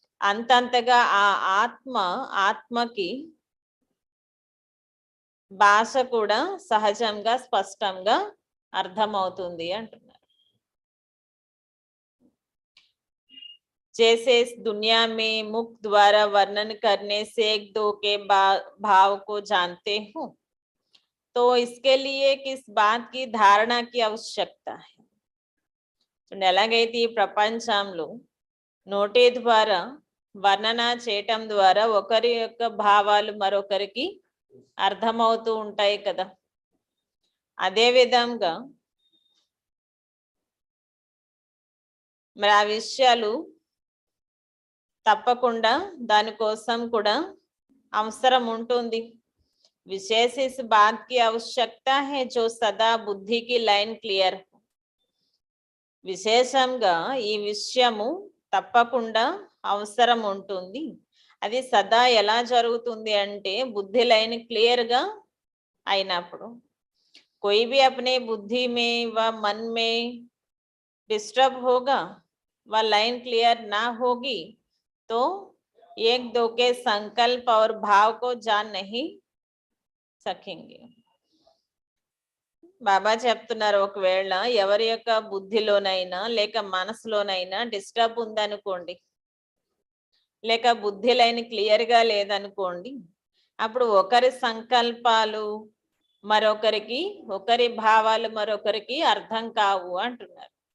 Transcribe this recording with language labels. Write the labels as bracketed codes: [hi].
[te] అంతంతగా ఆ ఆత్మకి భాష కూడా సహజంగా స్పష్టంగా అర్థమవుతుంది అంటున్నారు. [hi] जैसे इस दुनिया में मुख द्वारा वर्णन करने से एक दो के भाव को जानते हूँ, तो इसके लिए किस बात की धारणा की आवश्यकता है. [te] ఎలాగైతే ఈ ప్రపంచంలో నోటి ద్వారా వర్ణన చేయటం ద్వారా ఒకరి యొక్క భావాలు మరొకరికి అర్థమవుతూ ఉంటాయి కదా. అదే విధంగా మరి ఆ విషయాలు తప్పకుండా దానికోసం కూడా అవసరం ఉంటుంది. [hi] विशेष इस बात की आवश्यकता है जो सदा बुद्धि की लाइन क्लियर हो. [te] విశేషంగా ఈ విషయము తప్పకుండా అవసరం ఉంటుంది. అది సదా ఎలా జరుగుతుంది అంటే బుద్ధి లైన్ క్లియర్ గా అయినప్పుడు. [hi] कोई भी अपने बुद्धि में व मन में डिस्टर्ब होगा, वह लाइन क्लियर ना होगी तो एक दो के संकल्प और भाव को जान नहीं सकेंगे. [te] బాబా చెప్తున్నారు, ఒకవేళ ఎవరి యొక్క బుద్ధిలోనైనా లేక మనసులోనైనా డిస్టర్బ్ ఉందనుకోండి, లేక బుద్ధి లైన్ క్లియర్ గా లేదనుకోండి, అప్పుడు ఒకరి సంకల్పాలు మరొకరికి, ఒకరి భావాలు మరొకరికి అర్థం కావు అంటున్నారు.